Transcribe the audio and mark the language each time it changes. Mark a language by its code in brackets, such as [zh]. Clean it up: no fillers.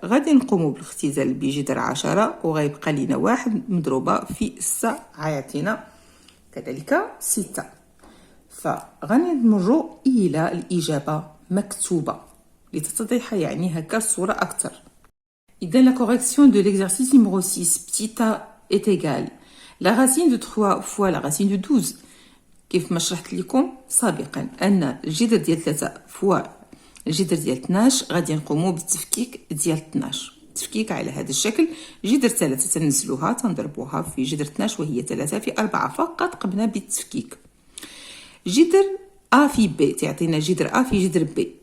[ar] غادي نقومو بالاختزال بجذر 10 وغيبقى لينا 1 مضروبة في 6 غيعطينا كذلك 6. فغادي نمروا إلى الإجابة مكتوبة لتتضح يعني هكا الصورة أكثر. [fr] إذن la correction de l'exercice numéro 6 petit a est égale la racine de 3 fois la racine de 12. [ar] كيف ما شرحت لكم سابقا أن الجذر ديال 3 فوا الجذر ديال 12 غادي نقوموا بالتفكيك ديال 12. تفكيك على هذا الشكل. جذر 3 تنزلوها تنضربوها في جذر 12 وهي 3 في 4. فقط قمنا بالتفكيك. جذر A في B تعطينا جذر A في جذر B.